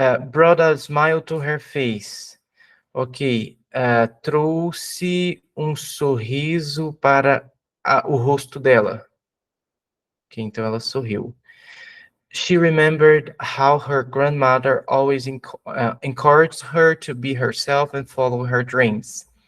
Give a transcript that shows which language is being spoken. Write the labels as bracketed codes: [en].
[en] Brought a smile to her face. [pt] Ok, trouxe um sorriso para o rosto dela. Ok, então ela sorriu. [en] She remembered how her grandmother always encouraged her to be herself and follow her dreams.